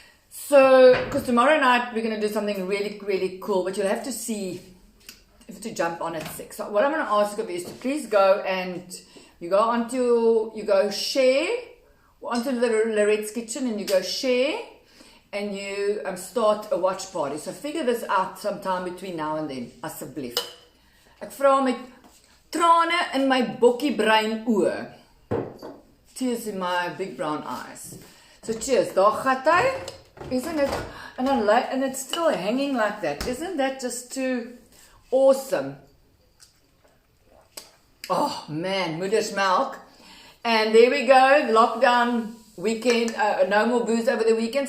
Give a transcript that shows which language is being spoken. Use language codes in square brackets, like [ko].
[en] So, because tomorrow night we're going to do something really, really cool, but you'll have to see, to jump on at 6. So what I'm going to ask of you is to please go and you go share onto Lorette's Kitchen and you go share and you start a watch party. So figure this out sometime between now and then, asseblief. [af] Ek vra met trane in my bokkie bruin oë. [en] Tears in my big brown eyes. So cheers, [af] daar gaat hy. [en] Isn't it? And it's still hanging like that. Isn't that just too awesome? Oh man, moeder's milk. And there we go, lockdown weekend, no more booze over the weekend.